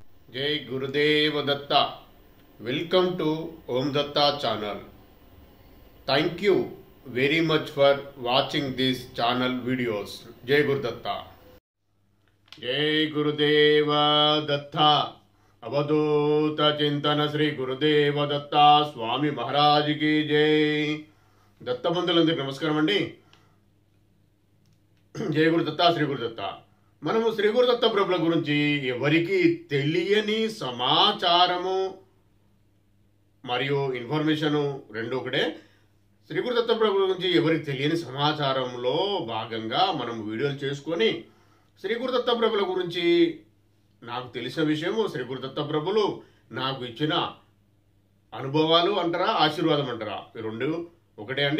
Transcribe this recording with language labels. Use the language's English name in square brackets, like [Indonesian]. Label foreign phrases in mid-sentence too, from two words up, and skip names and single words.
[Marathi] जय गुरुदेव दत्ता. [English] Welcome to Om Datta channel. Thank you very much for watching this channel videos. [Marathi] जय गुरु दत्ता. जय गुरुदेव दत्ता. [Hindi] अवधूत चिंतन श्री गुरुदेव दत्ता स्वामी महाराज की जय. [Telugu] दत्ता बंधुలందరికీ నమస్కారం అండి. జయ గురు దత్తా, శ్రీ గురు దత్తా. మనము శ్రీ గురు దత్త ప్రభుల గురించి ఎవరికి తెలియని సమాచారము మరియు ఇన్ఫర్మేషను రెండు ఒకటే. శ్రీ గురు దత్త ప్రభుల గురించి ఎవరికి తెలియని సమాచారంలో భాగంగా మనం వీడియోలు చేసుకొని శ్రీ గురు దత్త ప్రభుల గురించి నాకు తెలిసిన విషయము, శ్రీ గురు దత్త ప్రభులు నాకు ఇచ్చిన అనుభవాలు అంటారా, ఆశీర్వాదం అంటారా, ఈ రెండు ఒకటే అండి.